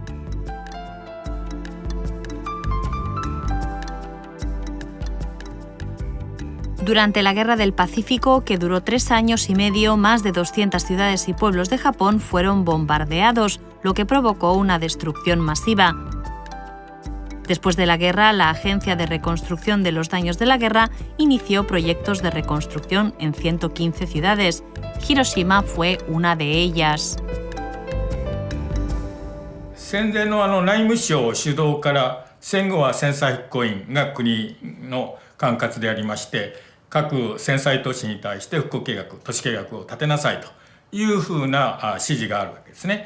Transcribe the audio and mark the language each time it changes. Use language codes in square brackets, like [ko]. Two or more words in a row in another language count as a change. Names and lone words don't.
[es] Durante la Guerra del Pacífico, que duró 3 años y medio, más de 200 ciudades y pueblos de Japón fueron bombardeados, lo que provocó una destrucción masiva. Después de la guerra, la Agencia de Reconstrucción de los Daños de la Guerra inició proyectos de reconstrucción en 115 ciudades. Hiroshima fue una de ellas. [ja] 戦前の内務省主導から戦後は戦災復興院が国の管轄でありまして、 各戦災都市に対して復興計画、都市計画を立てなさいというふうな指示があるわけですね。